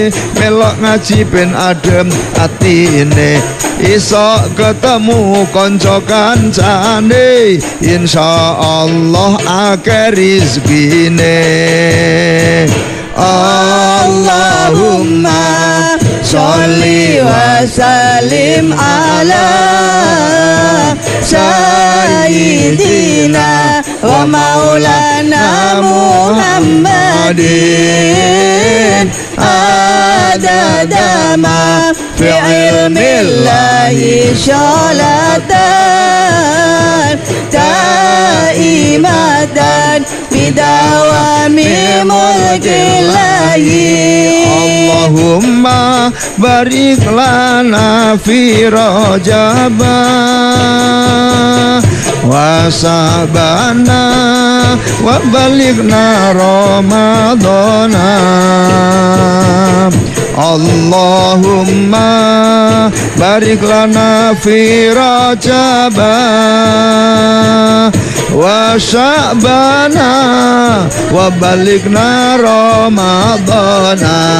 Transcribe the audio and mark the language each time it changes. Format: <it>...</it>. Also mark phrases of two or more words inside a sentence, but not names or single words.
<jv>Melok ngaji ben adem atine, isok ketemu kanca kancane, insyaallah akeh rizkine.</jv> <ar>اللهم صل وسلم على سيدنا ومولانا محمد عدد ما في علم الله صلاة دائمة بدوام ملك الله. اللهم بارك لنا في رجب وسبانا وبلغنا رمضان. اللهم بارك لنا في رجب وشعبان وبلغنا رمضان.</ar>